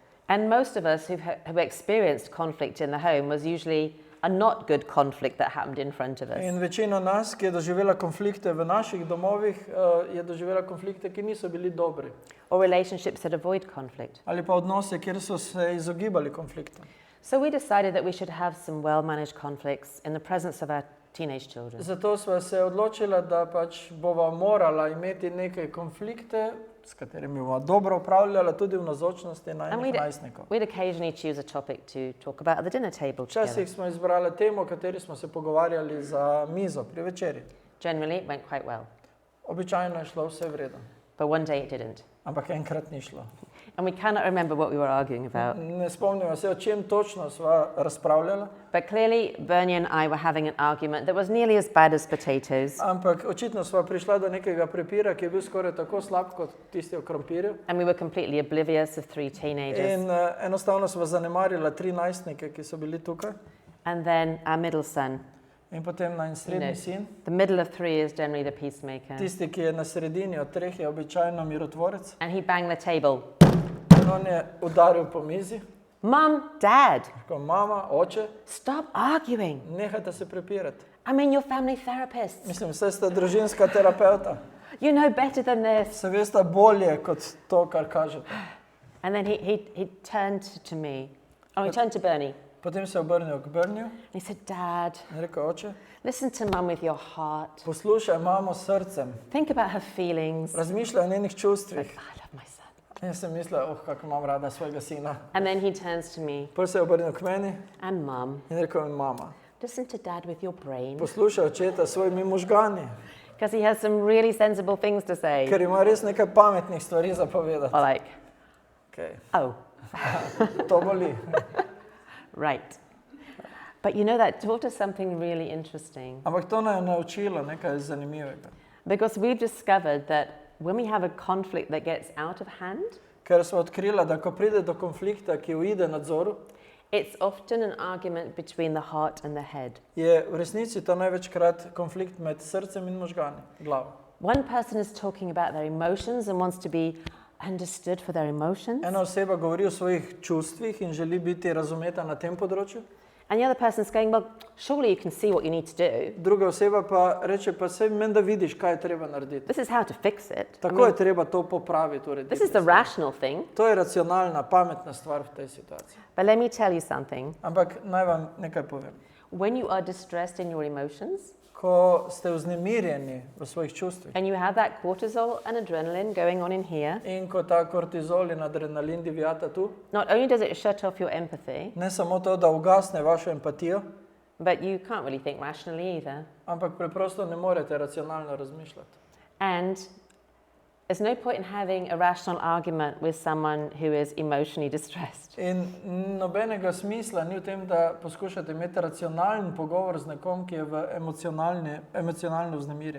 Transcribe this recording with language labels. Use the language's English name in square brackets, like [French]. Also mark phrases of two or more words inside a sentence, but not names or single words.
[English] And most of us who've experienced conflict in the home was usually a not good conflict that happened in front of us. [Slovenian] In večina nas, ki je doživela konflikte v naših domovih, je doživela konflikte, ki niso bili dobri. [English] Or relationships that avoid conflict. [Slovenian] Ali pa odnose, kjer so se izogibali konfliktom. [English] So we decided that we should have some well-managed conflicts in the presence of our teenage children. [Slovenian] Zato sva se odločila, da pač bova morala imeti neke konflikte, s katerimi bova dobro upravljala tudi v navzočnosti najinih najstnikov. [English] We'd occasionally choose a topic to talk about at the dinner table together. [Slovenian] Včasih smo izbrali temo, o kateri smo se pogovarjali za mizo pri večeri. [English] Generally, it went quite well. [Slovenian] Običajno je šlo vse v redu. [English] But one day it didn't. [Slovenian] Ampak enkrat ni šlo. [English] And we cannot remember what we were arguing about. [Slovenian] Ne spomnimo se, o čem točno sva razpravljala. [English] But clearly, Bernie and I were having an argument that was nearly as bad as potatoes. [Slovenian] Ampak očitno sva prišla do nekega prepira, ki je bil skoraj tako slab kot tisti o krompirju. [English] And we were completely oblivious of three teenagers. [Slovenian] In enostavno sva zanemarila 3 najstnike, ki so bili tukaj. [English] And then our middle son. [Slovenian] In potem najin srednji sin. [English] The middle of three is generally the peacemaker. [Slovenian] Tisti, ki je na sredini od 3, je običajno mirotvorec. [English] And he banged the table. [Slovenian] In on je udaril po mizi. [English] Mum, Dad, [Slovenian] Rekel, mama, oče, [English] stop arguing. [Slovenian] nehajte se prepirati. [English] I mean, you're family therapists. [Slovenian] Mislim, vse ste družinska terapeuta. [English] You know better than this. [Slovenian] Se veste bolje kot to, kar kažete. [English] And then he turned to me. Oh, he turned to Bernie. [Slovenian] Potem se je obrnil k Brnju [English] And he said, Dad, [Slovenian] in rekel, oče, [English] listen to Mum with your heart. [Slovenian] poslušaj mamo s srcem, [English] Think about her feelings. [Slovenian] razmišljaj o njenih čustvih. [English] I love my son. [Slovenian] In jaz sem mislil, kako imam rada svojega sina. [English] And then he turns to me [Slovenian] Potem se je obrnil k meni [English] and Mum. [Slovenian] in rekel, mama, [English] Listen to Dad with your brain. [Slovenian] poslušaj očeta s svojimi možgani, [English] Because he has some really sensible things to say. [Slovenian] ker ima res nekaj pametnih stvari za povedati. [English] Or like, [Slovenian] Okay. [English] oh, [Slovenian] To boli. [English] right. But you know, that taught us something really interesting. [Slovenian] Ampak to nas je naučilo nekaj zanimivega. [English] Because we've discovered that when we have a conflict that gets out of hand, [Slovenian] Ker smo odkrila, da ko pride do konflikta, ki uide nadzoru, [English] it's often an argument between the heart and the head. [Slovenian] je v resnici to največkrat konflikt med srcem in možgani, glavo. [English] One person is talking about their emotions and wants to be understood for their emotions. [Slovenian] Ena oseba govori o svojih čustvih in želi biti razumeta na tem področju, [English] And the other person's going, well, surely you can see what you need to do. [Slovenian] druga oseba pa reče, pa sej menda vidiš, kaj je treba narediti. [English] This is how to fix it. I [Slovenian] Tako [English] mean, [Slovenian] je treba to popraviti, urediti. [English] this is the rational thing. [Slovenian] To je racionalna, pametna stvar v tej situaciji. [English] But let me tell you something. [Slovenian] Ampak naj vam nekaj povem. [English] When you are distressed in your emotions [Slovenian] Ko ste vznemirjeni v svojih čustvih [English] and you have that cortisol and adrenaline going on in here, [Slovenian] in ko ta kortizol in adrenalin divjata tu, [English] not only does it shut off your empathy, [Slovenian] ne samo to, da ugasne vašo empatijo, [English] but you can't really think rationally either. [Slovenian] ampak preprosto ne morete racionalno razmišljati. [English] And there's no point in having a rational argument with someone who is emotionally distressed. [Slovenian] In nobenega smisla ni v tem, da poskušate imeti racionalen pogovor z nekom, ki je v emocionalno vznemirjen.